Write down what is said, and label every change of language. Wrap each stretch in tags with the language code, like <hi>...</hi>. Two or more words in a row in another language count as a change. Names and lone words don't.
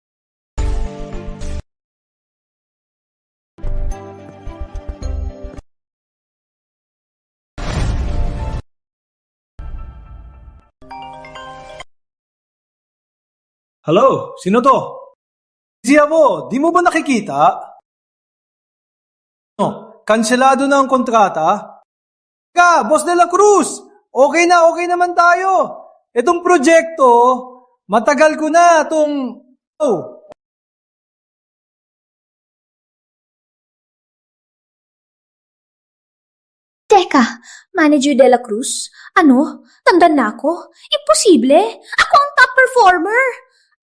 <tl>Hello, sino to? Si Abo, di mo ba nakikita? No, kanselado na ang kontrata. Boss de la Cruz! Okay naman tayo. Itong proyekto, matagal ko na itong... Oh. Teka, Manager de la Cruz? Ano? Tanda na ako? Imposible! Ako ang</tl> <en>top performer!</en>